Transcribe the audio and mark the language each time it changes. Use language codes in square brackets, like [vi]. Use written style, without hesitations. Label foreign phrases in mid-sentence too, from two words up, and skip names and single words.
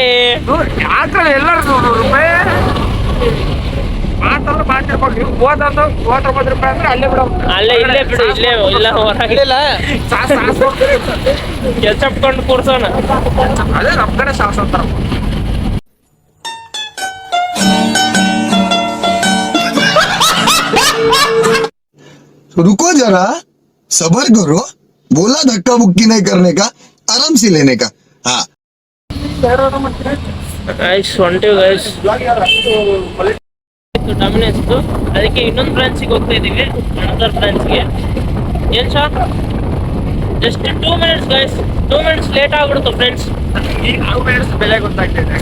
[kn] ಯಾಕಂದ್ರೆ ಎಲ್ಲರೂ 100 ರೂಪಾಯಿ ಮಾತಾಡೋ ಮಾಡ್ತಿರ್ಬೇಕು. ನೀವು 30 ರೂಪಾಯಿ ಅಂದ್ರೆ ಅಲ್ಲೇ ಬಿಡೋ, ಇಲ್ಲೇ ಬಿಡು, ಇಲ್ಲ ಹೊರಗೆ ಕೆಚಪ್ ಕೊಂಡು ಕೂರ್ಸೋಣ. ಅದೇ ನಮ್ ಕಡೆ ಸಾಸ್ ಅಂತಾರ. [hi] रुको जरा, सबर करो. बोला धक्का मुक्की नहीं करने का, आराम से लेने का. हाँ [kn] ಗೈಸ್ ಹೊಂಟಿವಿ ಗೈಸ್ ಡಾಮಿನೋಸ್. ಅದಕ್ಕೆ ಇನ್ನೊಂದು ಬ್ರಾಂಚಿಗೆ ಹೋಗ್ತಾ ಇದೀವಿ, [en] another branchge. [kn] ಏನ್ ಶಾ [en] just 2 minutes guys, 2 minutes late [kn] ಆಗ್ಬಿಡ್ತು ಫ್ರೆಂಡ್ಸ್. ಈಗ 2 minutes ಬೆಲೆ ಗೊತ್ತಾಗ್ತಿದೆ.